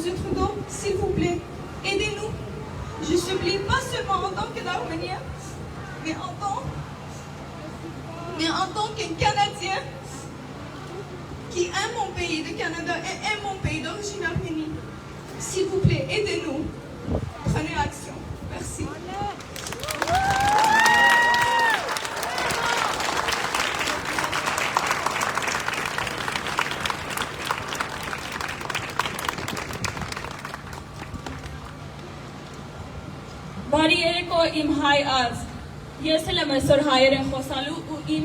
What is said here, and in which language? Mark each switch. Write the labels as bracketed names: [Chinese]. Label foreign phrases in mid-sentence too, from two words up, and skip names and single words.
[French] Trudeau, s'il vous plaît, aidez-nous. Je supplie pas seulement en tant qu'Arménien, mais en tant qu'un Canadien qui aime mon pays, le Canada, et aime mon pays d'origine Arménie. S'il vous plaît, aidez-nous. Prenez action. Merci. [Armenian] Բարի երեկո իմ հայ ազ, ես էլ եմ այսօր հայերեն խոսալու ու իմ